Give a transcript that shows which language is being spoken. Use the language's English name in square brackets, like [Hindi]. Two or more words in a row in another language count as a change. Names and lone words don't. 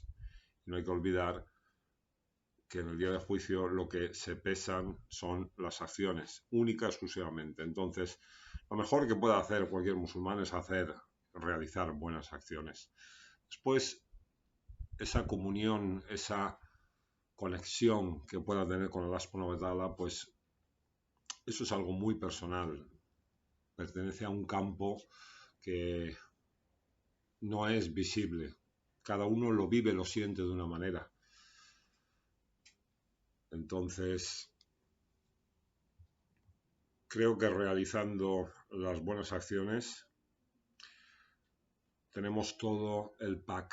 [Spanish] No hay que olvidar que en el día de juicio lo que se pesan son las acciones, única y exclusivamente. Entonces, lo mejor que puede hacer cualquier musulmán es realizar buenas acciones. Después, esa comunión, esa conexión que pueda tener con [Arabic] الله سبحانه وتعالى, [Spanish] pues eso es algo muy personal. Pertenece a un campo que no es visible. Cada uno lo vive, lo siente de una manera. Entonces, creo que realizando las buenas acciones tenemos todo el pack.